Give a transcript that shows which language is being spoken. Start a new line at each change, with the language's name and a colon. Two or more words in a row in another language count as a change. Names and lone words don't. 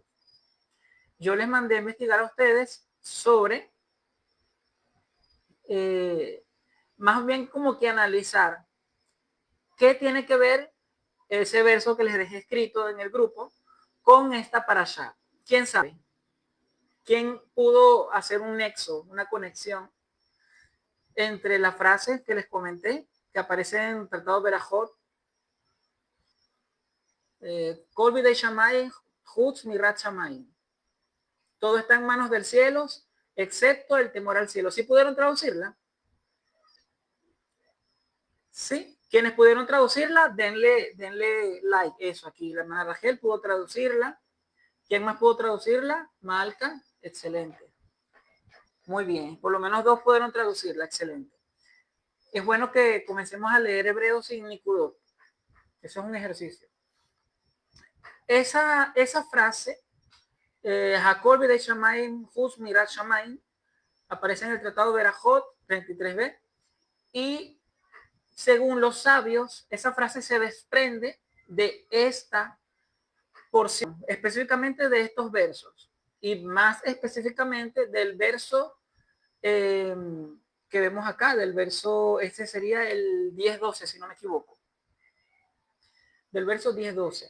Spanish: Yo les mandé a investigar a ustedes sobre, más bien como que analizar qué tiene que ver ese verso que les dejé escrito en el grupo con esta parasha. ¿Quién sabe? ¿Quién pudo hacer un nexo, una conexión entre la frase que les comenté, que aparece en el Tratado Berajot,
Hebrew: כל בידי שמים חוץ מיראת שמים?
Spanish: Todo está en manos del cielo, excepto el temor al cielo. ¿Sí pudieron traducirla? Sí. Quienes pudieron traducirla, denle like. Eso aquí. La hermana Rachel pudo traducirla. ¿Quién más pudo traducirla? Malca. Excelente. Muy bien. Por lo menos 2 pudieron traducirla. Excelente. Es bueno que comencemos a leer hebreo sin Nikudot. Eso es un ejercicio. Esa frase,
Hebrew: הכל בידי שמים חוץ מיראת שמים,
Spanish: aparece en el Tratado de Berajot 33b, y según los sabios, esa frase se desprende de esta porción, específicamente de estos versos, y más específicamente del verso que vemos acá, del verso, este sería el 10-12, si no me equivoco, del verso 10-12.